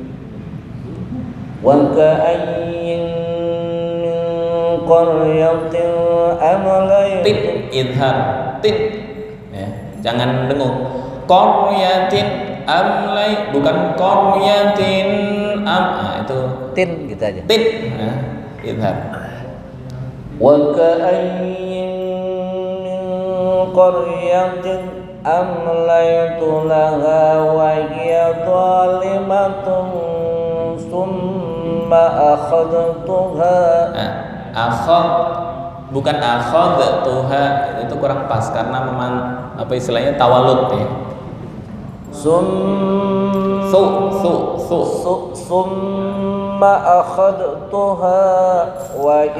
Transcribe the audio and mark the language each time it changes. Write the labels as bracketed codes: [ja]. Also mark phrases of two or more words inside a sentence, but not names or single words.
[ar] وكأين من قرية أمليت. [id] Tit, idhar. Tit. Ya, jangan dengung. [ar] قرية أملي, [id] bukan qaryatin itu Tin gitu aja. tit. Ya, idhar. [ar] وكأين من قرية أمليت لها وهي ظالمة ثم أخذتها. [id] Nah, akhad bukan akhad tuha, itu kurang pas karena memang apa istilahnya tawalud ya. [ar] ثم أخذتها و